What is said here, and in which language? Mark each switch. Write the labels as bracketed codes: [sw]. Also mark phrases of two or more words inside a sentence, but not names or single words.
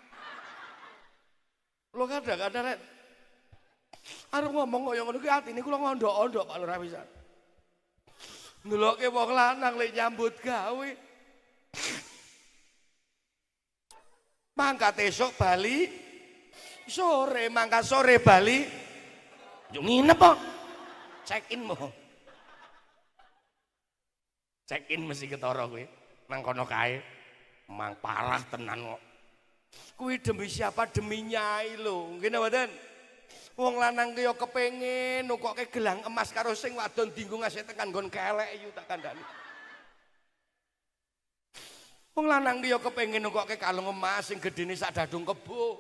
[jv] Lho kadang-kadang rek arep ngomong kaya ngono ki atine kula ngondok-ondok Pak Lurah pisan. Ndelokke wong lanang lek nyambut gawe. Mangkat esuk bali sore, mangkat sore bali. Yo nginep kok. [en] Check in mo. Check in [jv] mesti ketara kowe nang kono kae. Mang parah tenan kok. Kuwi demi siapa? Demi Nyai lho. Nggih mboten? Wong lanang ki yo kepengin nukokke gelang emas karo sing wadon dienggo ngasih tekan nggon kelek yu tak kandhani. Wong lanang ki yo kepengin nukokke kalung emas sing gedene sak dadung kebo.